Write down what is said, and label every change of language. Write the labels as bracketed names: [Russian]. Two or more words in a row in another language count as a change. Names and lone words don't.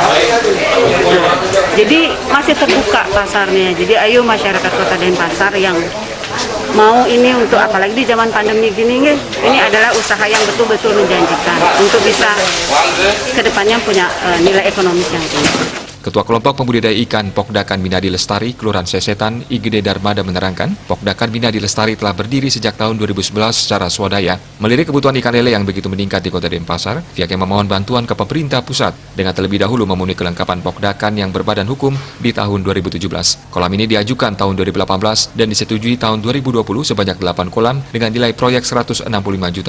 [Indonesian] Nah, jadi masih terbuka pasarnya. Jadi ayo masyarakat Kota Denpasar yang mau ini untuk apalagi di zaman pandemi gini ini adalah usaha yang betul-betul menjanjikan untuk bisa kedepannya punya nilai ekonomis yang tinggi. Ketua Kelompok Pembudidaya Ikan Pokdakan Minadi Lestari, Kelurahan Sesetan, Igede Darmada menerangkan, Pokdakan Minadi Lestari telah berdiri sejak tahun 2011 secara swadaya. Melirik kebutuhan ikan lele yang begitu meningkat di Kota Denpasar, pihaknya memohon bantuan ke pemerintah pusat dengan terlebih dahulu memenuhi kelengkapan Pokdakan yang berbadan hukum di tahun 2017. Kolam ini diajukan tahun 2018 dan disetujui tahun 2020 sebanyak 8 kolam dengan nilai proyek Rp165 juta.